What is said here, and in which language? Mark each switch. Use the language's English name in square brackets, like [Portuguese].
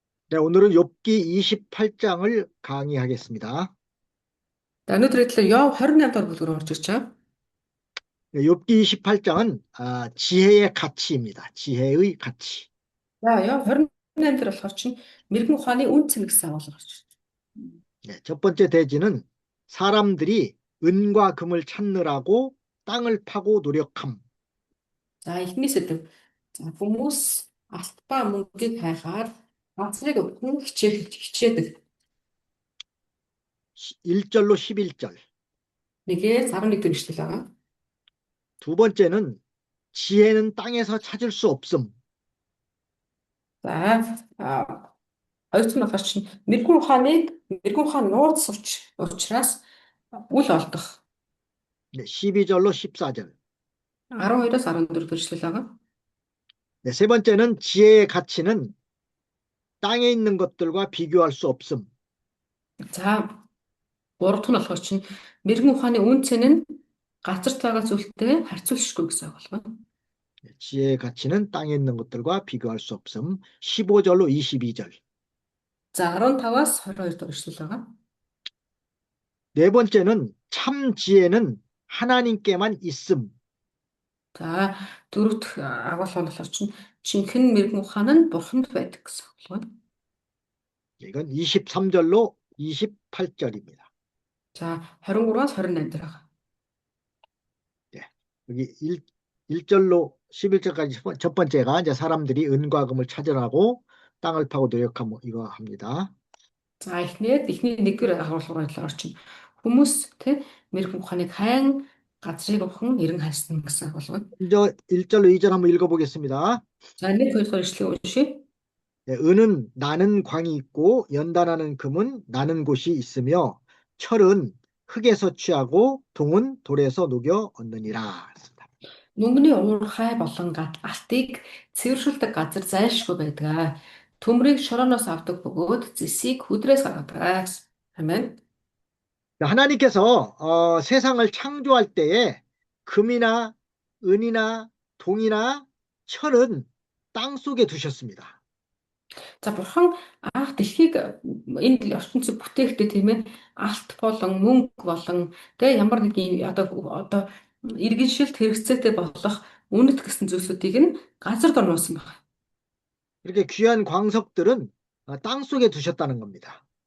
[Korean] 네, 오늘은 욥기 28장을 강의하겠습니다. [Mongolian] За өнөөдөр хэлээ Йов 28 дугаар бүлгээр орж ирж байгаа. [Korean] 네, 욥기 28장은 지혜의 가치입니다. 지혜의 가치. [Mongolian] За Йов 28 дээр болохоор чинь мэрэгэн ухааны үн цэн гэсэн агуулга орж ирж байна. [Korean] 네, 첫 번째 대지는 사람들이 은과 금을 찾느라고 땅을 파고 노력함. [Mongolian] За эхний сэдэв. За хүмүүс алт ба мөнгийг хайхаар газрыг өвхөн хичээдэг. [Korean] 1절로 11절. [Mongolian] Нэгээр 11 дэх эшлэл байгаа. [Korean] 두 번째는 지혜는 땅에서 찾을 수 없음. [Mongolian] За хоёрт нь болохоор чинь мэрэгэн ухааны нууц учраас үл олдох. [Korean] 네, 12절로 14절. [Mongolian] 12-аас 14 дэх эшлэл байгаа. [Korean] 네, 세 번째는 지혜의 가치는 땅에 있는 것들과 비교할 수 없음. [Mongolian] За гурав дахь нь болохоор чинь мэрэгэн ухааны үн цэн нь газарт байгаа зүйлтэй харьцуулшгүй гэсэн агуулга. [Korean] 지혜의 가치는 땅에 있는 것들과 비교할 수 없음. 15절로 22절. [Mongolian] За 15-аас 22 дахь эшлэл байгаа. [Korean] 네 번째는 참 지혜는 하나님께만 있음. [Mongolian] За дөрөв дэх агуулга нь болохоор чинь жинхэнэ мэрэгэн ухаан нь бурханд байдаг гэсэн агуулга. [Korean] 이건 23절로 28절입니다. [Mongolian] За 23-аас 28 дээр байгаа. [Korean] 네. 여기 1절로 11절까지 첫 번째가 이제 사람들이 은과 금을 찾으라고 땅을 파고 노력하고 이거 합니다. [Mongolian] За эхний нэгдүгээр агуулгаар орчин хүмүүс тэ мэрэгэн ухааныг хайн газрыг охин эрен хайсан гэсэн агуулга. [Korean] 먼저 1절로 2절 한번 읽어보겠습니다. [Mongolian] За 1, 2 дахь эшлэгийг уншъя. [Korean] 네, 은은 나는 광이 있고 연단하는 금은 나는 곳이 있으며 철은 흙에서 취하고 동은 돌에서 녹여 얻느니라. [Mongolian] Мөнгөний уурхай болон алтыг цэвэршүүлдэг газар зайлшгүй байдаг. Төмрийг шорооноос авдаг бөгөөд зэсийг хүдрээс гаргадаг. Амен. [Korean] 하나님께서 세상을 창조할 때에 금이나 은이나 동이나 철은 땅 속에 두셨습니다. [Mongolian] За бурхан анх дэлхийг энэ ертөнцийг бүтээхдээ тийм ээ алт болон мөнгө болон тэгээ ямар нэг одоо иргэншилт хэрэгцээтэй болох үнэт гэсэн зүйлсүүдийг нь газар дор нуусан байна. [Korean] 이렇게 귀한 광석들은 땅 속에 두셨다는 겁니다.